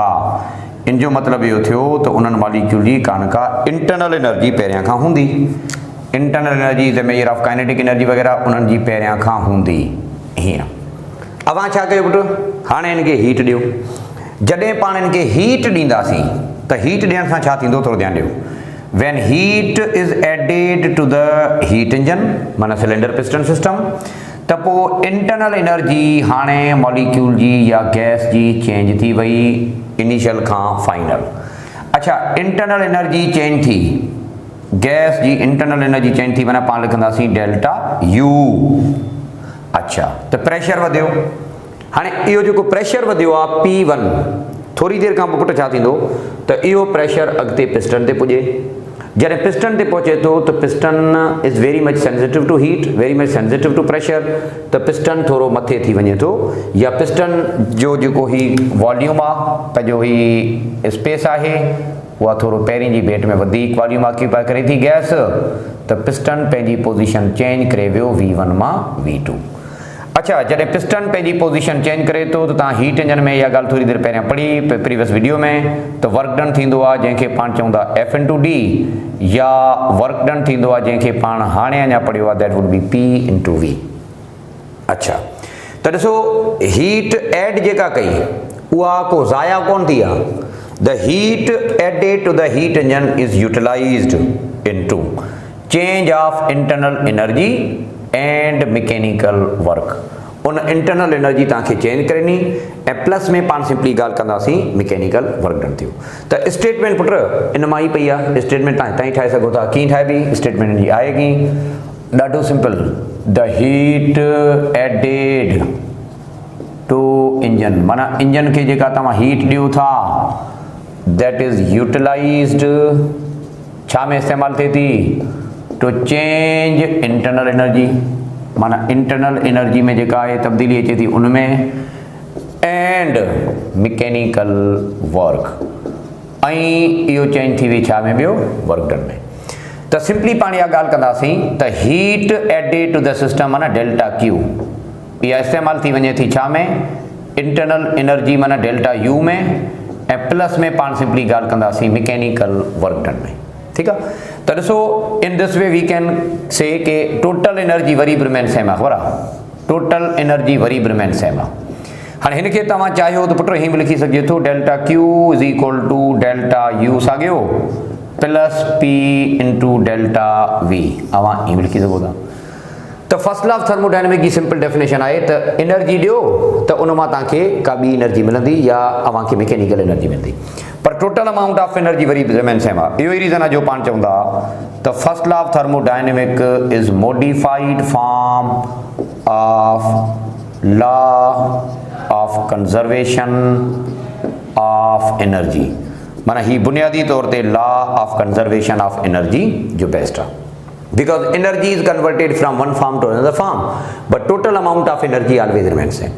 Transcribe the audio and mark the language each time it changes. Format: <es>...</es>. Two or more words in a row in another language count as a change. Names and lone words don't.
<sd>इन जो मतिलबु इहो थियो त उन्हनि मॉलिक्यूल जी का</sd> <en>internal energy</en> <sd>पहिरियां खां हूंदी।</sd> <en>internal energy the measure of kinetic energy</en> <sd>वग़ैरह उन्हनि जी पहिरियां खां हूंदी। हीअं अवां छा कयो पुटु, हाणे हिनखे हीट ॾियो। जॾहिं पाण हिनखे हीट ॾींदासीं त हीट ॾियण सां छा थींदो, थोरो ध्यानु ॾियो।</sd> <en>when heat is added to the heat engine माना cylinder piston system,</en> <sd>त पोइ</sd> <en>internal energy</en> <sd>हाणे मॉलिक्यूल जी या गैस जी चेंज थी वई इनिशियल खां फाइनल। अच्छा,</sd> <en>internal energy change</en> <sd>थी, गैस जी</sd> <en>internal energy change</en> <sd>थी, माना पाण लिखंदासीं</sd> <en>delta U.</en> <sd>अच्छा, त प्रेशर वधियो। हाणे इहो जेको प्रेशर वधियो आहे P1, थोरी देरि खां पोइ पुट छा थींदो त इहो प्रेशर अॻिते पिस्टन ते पुॼे। जॾहिं पिस्टन ते पहुचे थो त</sd> <en>piston is very much sensitive to heat, very much sensitive to pressure,</en> <sd>त पिस्टन थोरो मथे थी वञे थो, या पिस्टन जो जेको ही वॉल्यूम आहे, पंहिंजो ही स्पेस आहे, उहा थोरो पहिरीं जी भेट में वधीक</sd> <en>volume occupy</en> <sd>करे थी गैस, त पिस्टन पंहिंजी</sd> <en>position change</en> <sd>करे वियो V1 मां V2। अच्छा, जॾहिं पिस्टन पंहिंजी</sd> <en>position change</en> <sd>करे थो त तव्हां</sd> <en>heat engine</en> <sd>में इहा ॻाल्हि थोरी देरि पहिरियां पढ़ी</sd> <en>previous video</en> <sd>में, त</sd> <en>work done</en> <sd>थींदो आहे जंहिंखे पाण चवंदा F/D, या</sd> <en>work done</en> <sd>थींदो आहे जंहिंखे पाण हाणे अञा पढ़ियो आहे,</sd> <en>that would be P/V.</en> <sd>अच्छा, त ॾिसो</sd> <en>heat add</en> <sd>जेका कई उहा को ज़ाया कोन थी आहे।</sd> <en>the heat added to the heat engine is utilized into change of internal energy and mechanical work.</en> <sd>उन</sd> <en>internal energy</en> <sd>तव्हांखे चेंज करनी ऐं प्लस में पाण सिंपली ॻाल्हि कंदासीं</sd> <en>mechanical work done</en> <sd>थियो। त स्टेटमेंट पुट इन मां ई पई आहे, स्टेटमेंट तव्हां हितां ई ठाहे सघो था। कीअं ठाहिबी स्टेटमेंट जी आहे की ॾाढो सिंपल,</sd> <en>the heat added to engine,</en> <sd>माना इंजन खे जेका तव्हां हीट ॾियो था</sd> <en>that is utilized,</en> <sd>छा में इस्तेमालु थिए थी,</sd> <en>to change internal energy,</en> <sd>माना</sd> <en>internal energy</en> <sd>में जेका आहे तब्दीली अचे थी उनमें,</sd> <en>and mechanical work,</en> <sd>ऐं इहो चेंज थी वई छा में, ॿियो</sd> <en>work done</en> <sd>में। त सिंपली पाण इहा ॻाल्हि कंदासीं त</sd> <en>heat added to the system</en> <sd>माना</sd> <en>delta Q,</en> <sd>इहा इस्तेमालु थी वञे थी छा में,</sd> <en>internal energy</en> <sd>माना</sd> <en>delta U</en> <sd>में, ऐं प्लस में पाण सिंपली ॻाल्हि कंदासीं</sd> <en>mechanical work done</en> <sd>में।</sd> <hi>ठीक है,</hi> <sd>तो ॾिसो</sd> <en>in this way we can say के total energy</en> <sd>वरी बि</sd> <en>remain same</en> <sd>आहे, बराबरि</sd> <en>total energy</en> <sd>वरी बि</sd> <en>remain same आहे।</en> <sd>हाणे हिनखे तव्हां चाहियो त पुट हीअं बि लिखी सघे थो,</sd> <en>delta Q is equal to delta U साॻियो plus P into delta V,</en> <sd>अवां हीअं बि लिखी सघो था। त</sd> <en>first law of thermodynamic</en> <sd>जी</sd> <en>simple definition</en> <sd>आहे त एनर्जी ॾियो त उन मां तव्हांखे का ॿी एनर्जी मिलंदी या अव्हांखे</sd> <en>mechanical energy</en> <sd>मिलंदी,</sd> <en>पर total amount of energy वरी remain same आहे।</en> <sd>इहो ई रीज़न आहे जो पाण चवंदा त</sd> <en>first law of thermodynamic is modified form of law of conservation of energy,</en> <sd>माना ही बुनियादी तौर ते</sd> <en>law of conservation of energy</en> <sd>जो बेस्ट आहे,</sd> <en>because energy is converted from one form to another form, but total amount of energy always remains same।</en>